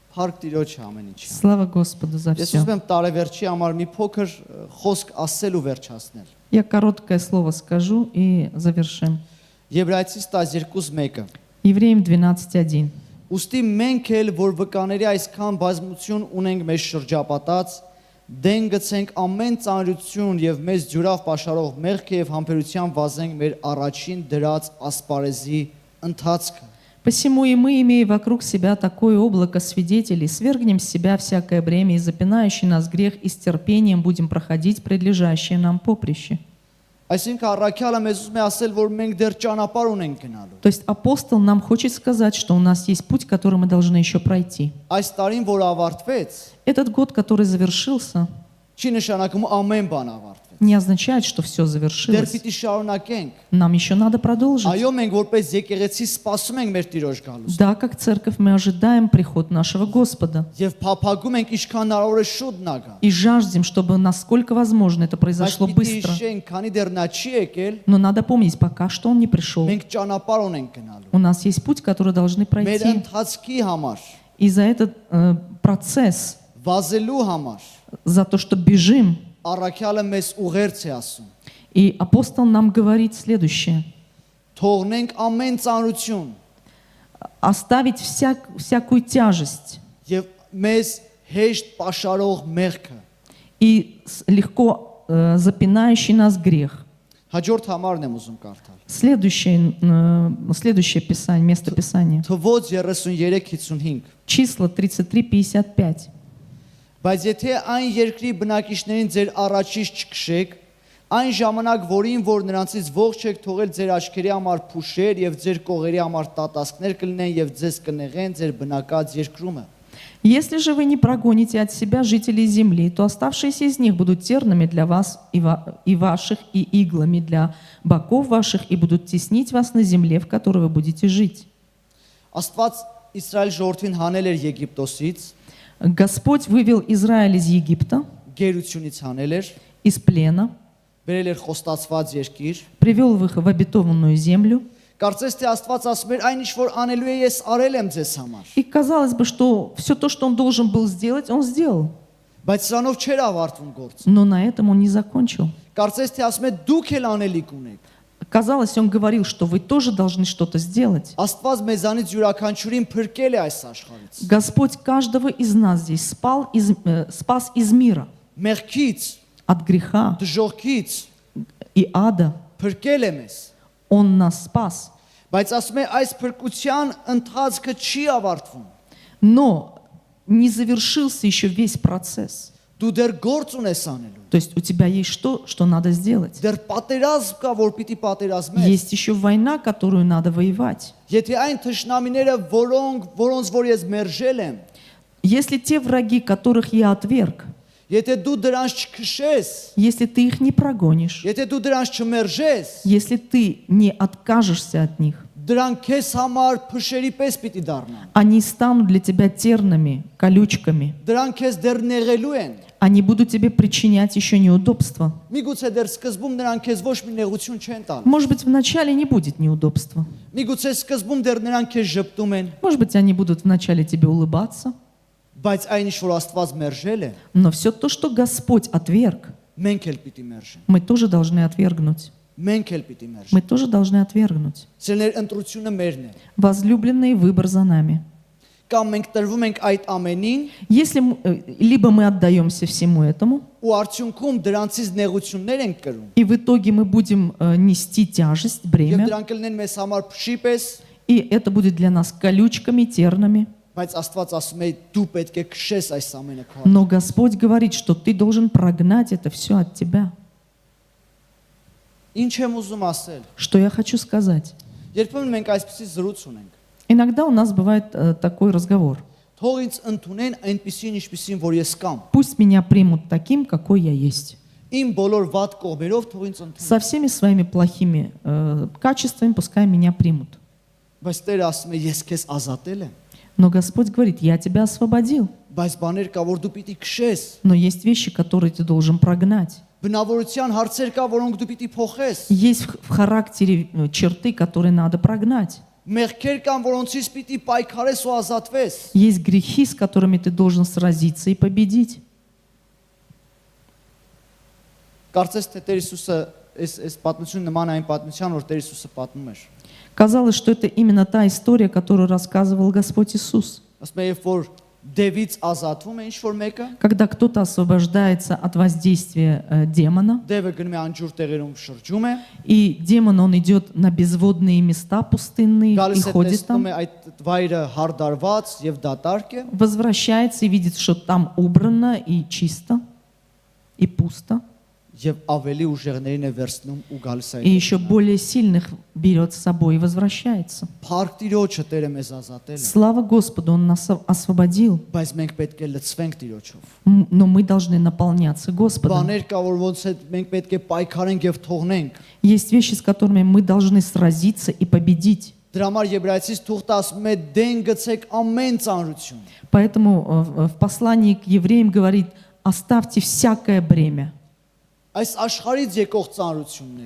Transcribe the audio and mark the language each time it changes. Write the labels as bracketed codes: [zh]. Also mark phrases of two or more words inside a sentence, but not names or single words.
[hy] Փառք Տիրոջը ամեն ինչի։ [ru] Слава Господу за [hy] Ես [ru] все. [hy] ուզում եմ տարեվերջի համար մի փոքր խոսք ասել ու վերջացնել։ [ru] Я короткое слово скажу и завершим. [hy] Եբրայեցիս 12:1-ը։ [ru] Евреям 12:1. [hy] Ուստի մենք էլ, որ վկաների այսքան բազմություն ունենք մեզ շրջապատած, դեն գցենք ամեն ծանրություն եւ մեզ ջուրավ պաշարող մեղքը եւ համբերության վազենք մեր առաջին դրած ասպարեզի ընթացքը։ [ru] Посему и мы, имея вокруг себя такое облако свидетелей, свергнем с себя всякое бремя и запинающий нас грех, и с терпением будем проходить предлежащее нам поприще. [hy] Այսինքն առաքյալը մեզ ուզում է ասել, որ մենք դեռ ճանապարհ ունենք գնալու։ [ru] То есть апостол нам хочет сказать, что у нас есть путь, который мы должны еще пройти. [hy] Այս տարին, որ ավարտվեց, [ru] Этот год, который завершился, [hy] չի նշանակում ամեն бан ավարտվեց։ [ru] не означает, что все [hy] Դեռ [ru] завершилось. [hy] պիտի շարունակենք։ [ru] Нам еще надо продолжить. [hy] Այո, մենք որպես եկեղեցի սպասում ենք մեր Տիրոջ գալուստը։ [ru] Да, как церковь мы ожидаем приход нашего Господа. [hy] Եվ փափագում ենք ինչքան հնարավոր է շուտ նա գա։ [ru] И жаждем, чтобы насколько возможно это [hy] Բայց [ru] произошло [hy] պիտի [ru] быстро. [hy] հիշենք, քանի дեռ նա չի եկել, [ru] Но надо помнить, пока что он не пришел. [hy] մենք ճանապարհ ունենք գնալու։ [ru] У нас есть путь, который должны [hy] Մեր [ru] пройти. [hy] ընթացքի համար, [ru] И за этот процесс, [hy] վազելու համար, [ru] за то, что бежим, [hy] առաքյալը մեզ ուղերձ է ասում։ [ru] и апостол нам говорит следующее. [hy] Թողնենք ամեն ծանրություն [ru] Оставить всякую тяжесть [hy] եւ մեզ հեշտ պաշարող մեղքը։ [ru] и легко запинающий нас грех. [hy] Հաջորդ համարն եմ ուզում կարդալ։ [ru] Следующее писание, место Писания. [hy] Թվոց 33:55։ [ru] Числа 33:55. [hy] Բայց եթե այն երկրի բնակիչներին ձեր առաջից չքշեք, այն ժամանակ, որ նրանցից ողջ եք թողել ձեր աչքերի համար փուշեր եւ ձեր կողերի համար տատասկներ կլինեն եւ ձեզ կնեղեն ձեր բնակած երկրումը։ [ru] Если же вы не прогоните от себя жителей земли, то оставшиеся из них будут тернами для вас и ваших, и иглами для боков ваших, и будут теснить вас на земле, в которой вы будете жить. [hy] Աստված Իսրայել ժողովրդին հանել էր Եգիպտոսից, [ru] Господь вывел Израиль из Египта, [hy] գերությունից հանել էր, [ru] из плена, [hy] բերել էր խոստացված երկիր։ [ru] привел их в обетованную землю. [hy] Կարծես թե Աստված ասում էր, այն ինչ որ անելու է ես արել եմ ձեզ համար։ [ru] И казалось бы, что все то, что он должен был сделать, он сделал. [hy] Բայց սրանով չէր ավարտվում գործը։ [ru] Но на этом он не закончил. [hy] Կարծես թե ասում է դուք էլ անելիք ունեք։ [ru] Казалось, он говорил, что вы тоже должны что-то сделать. [hy] Աստված մեզանից յուրաքանչյուրին փրկել է այս աշխարհից։ [ru] Господь каждого из нас здесь спас из мира, [hy] Մեղքից, [ru] от греха [hy] դժոխքից [ru] и ада. [hy] փրկել է մեզ։ [ru] Он нас спас. [hy] Բայց ասում է այս փրկության ընթացքը չի ավարտվում։ [ru] Но не завершился еще весь процесс. [hy] Դու դեռ գործ ունես անելու։ [ru] То есть у тебя есть что надо сделать. [hy] Դեռ պատերազմ կա, որ պիտի պատերազմես։ [ru] Есть еще война, которую надо воевать. [hy] Եթե այն թշնամիները, որոնց որ ես մերժել եմ, [ru] Если те враги, которых я отверг, [hy] եթե դու դրանց չքշես, [ru] если ты их не прогонишь, [hy] եթե դու դրանց չմերժես, [ru] если ты не откажешься от них, [hy] դրանք քեզ համար փշերի պես պիտի դառնան։ [ru] они станут для тебя тернами, колючками. [hy] Դրանք քեզ դեռ նեղելու են։ [ru] Они будут тебе причинять еще неудобства. [hy] Միգուցե դեռ սկզբում նրանք քեզ ոչ մի նեղություն չեն տալ։ [ru] Может быть, вначале не будет неудобства. [hy] Միգուցե սկզբում դեռ նրանք քեզ ժպտում են, [ru] Может быть, они будут вначале тебе улыбаться. [hy] բայց այն ինչ որ Աստված մերժել է, [ru] Но все то, что Господь отверг, [hy] մենք էլ պիտի մերժենք։ [ru] мы тоже должны отвергнуть. [hy] Մենք էլ պիտի մերժենք։ [ru] Мы тоже должны отвергнуть. [hy] Սերներ ընտրությունը մերն է։ [ru] Возлюбленный, выбор за нами. [hy] Կամ մենք տրվում ենք այդ ամենին [ru] Если либо мы отдаемся всему этому, [hy] ու արդյունքում դրանցից նեղություններ ենք կրում։ [ru] и в итоге мы будем нести тяжесть, [hy] Եվ [ru] бремя, [hy] դրանք կլինեն մեզ համար փշի պես, [ru] и это будет для нас колючками, тернами. [hy] բայց Աստված ասում է դու պետք է քշես այս ամենը քո։ [ru] Но Господь говорит, что ты должен прогнать это все от тебя. [hy] Ինչ եմ ուզում ասել։ [ru] Что я хочу сказать? [hy] Երբեմն մենք այսպեսի զրույց ունենք։ [ru] Иногда у нас бывает такой разговор. [hy] Թող ինձ ընդունեն այնպեսին, ինչպեսին որ ես կամ։ [ru] Пусть меня примут таким, какой я есть. [hy] Իմ բոլոր վատ կողմերով թող ինձ ընդունեն։ [ru] Со всеми своими плохими качествами пускай меня примут. [hy] Բայց Տերը ասում է ես քեզ ազատել եմ։ [ru] Но Господь говорит, я тебя освободил. [hy] Բայց բաներ կա, որ դու պիտի քշես։ [ru] Но есть вещи, которые ты должен прогнать. [hy] Բնավորության հարցեր կա, որոնք դու պիտի փոխես։ [ru] Есть в характере черты, которые надо прогнать. [hy] Մեղքեր կան, որոնցից պիտի պայքարես ու ազատվես։ [ru] Есть грехи, с которыми ты должен сразиться и победить. [hy] Կարծես թե Տեր Հիսուսը այս պատմությունը նման այն պատմության, որ Տեր Հիսուսը պատմում էր։ [ru] Казалось, что это именно та история, которую рассказывал Господь Иисус. [hy] Ասում է, երբ որ դևից ազատվում է ինչ-որ մեկը, [ru] Когда кто-то освобождается от воздействия демона, [hy] դևը գնում է անջուր տեղերում շրջում է, [ru] и демон, он идет на безводные места пустынные и [hy] գալիս է [ru] ходит [hy] տեսնում [ru] там, [hy] է այդ վայրը հարդարված եւ դատարկ է, [ru] возвращается и видит, что там убрано и чисто, и пусто, [hy] եւ ավելի ուժեղներին է վերցնում ու գալիս է [ru] и еще более сильных берет с собой и возвращается. [hy] Փառք Տիրոջը Տերը մեզ ազատել է, [ru] Слава Господу, Он нас освободил, [hy] բայց մենք պետք է լցվենք Տիրոջով։ [ru] но мы должны наполняться Господом. [hy] Բաներ կա, որ ոնց է մենք պետք է պայքարենք եւ թողնենք։ [ru] Есть вещи, с которыми мы должны сразиться и победить. [hy] Դրա համար Եբրայեցիս թուղթը ասում է դեն գցեք ամեն ծանրություն։ [ru] Поэтому в послании к евреям говорит: оставьте всякое бремя, [hy] Այս աշխարհից եկող ծանրությունները։